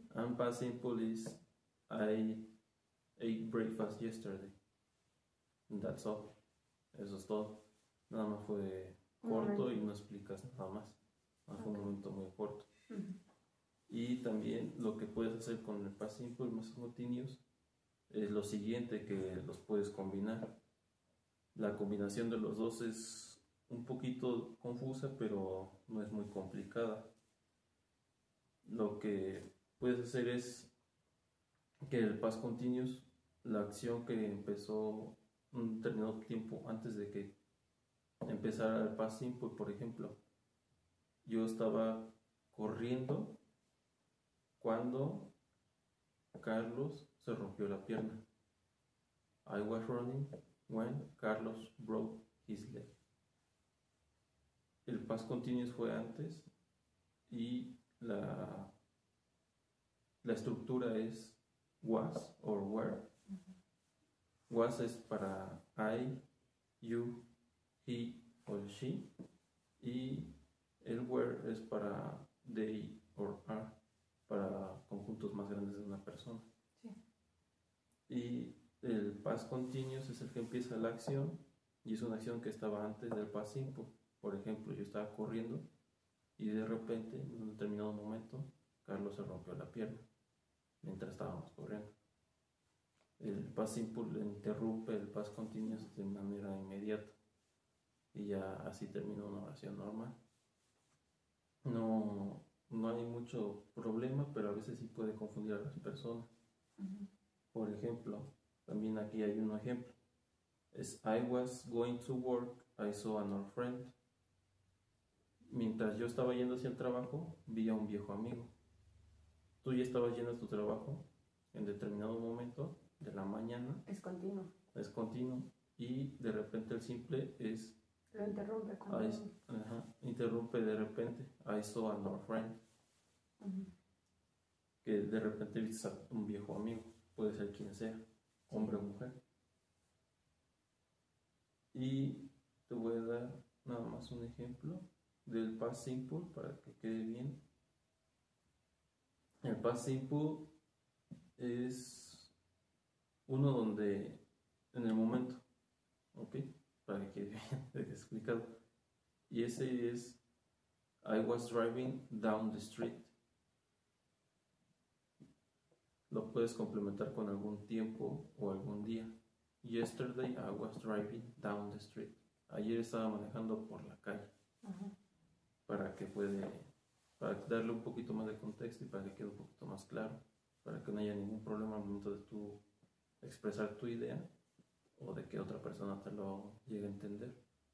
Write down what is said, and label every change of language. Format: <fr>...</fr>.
<en>And past simple is I ate breakfast yesterday. And that's all.</en> <es>Eso es todo. Nada más fue corto y no explicas nada más. Fue un momento muy corto. Y también lo que puedes hacer con el past simple y past continuous es lo siguiente, que los puedes combinar. La combinación de los dos es un poquito confusa, pero no es muy complicada. Lo que puedes hacer es que el past continuous, la acción que empezó un determinado tiempo antes de que empezara el past simple, por ejemplo, yo estaba corriendo cuando Carlos se rompió la pierna.</es> <en>I was running when Carlos broke his leg.</en> <es>El past continuous fue antes y la estructura es was or were. Was es para I, you, he or she, y el were es para they or are, para conjuntos más grandes de una persona. Sí. Y el past continuous es el que empieza la acción y es una acción que estaba antes del past simple. Por ejemplo, yo estaba corriendo y de repente, en un determinado momento, Carlos se rompió la pierna mientras estábamos corriendo. El past simple interrumpe el past continuous de manera inmediata y ya así termina una oración normal. No hay mucho problema, pero a veces sí puede confundir a las personas. Por ejemplo, también aquí hay un ejemplo.</es> <en>Es I was going to work, I saw an old friend.</en> <es>Mientras yo estaba yendo hacia el trabajo, vi a un viejo amigo. Tú ya estabas yendo a tu trabajo en determinado momento de la mañana. Es continuo. Es continuo. Y de repente el simple es... Lo interrumpe. Interrumpe de repente.</es> <en>I saw an old friend.</en> <es>Que de repente viste a un viejo amigo. Puede ser quien sea, hombre o mujer. Y te voy a dar nada más un ejemplo del past simple para que quede bien. El past simple es uno donde en el momento, ¿ok? Para que quede bien explicado. Y ese es</es> <en>I was driving down the street.</en> <es>Lo puedes complementar con algún tiempo o algún día.</es> <en>Yesterday I was driving down the street.</en> <es>Ayer estaba manejando por la calle. Para darle un poquito más de contexto y para que quede un poquito más claro, para que no haya ningún problema al momento de tú expresar tu idea o de que otra persona te lo llegue a entender.</es>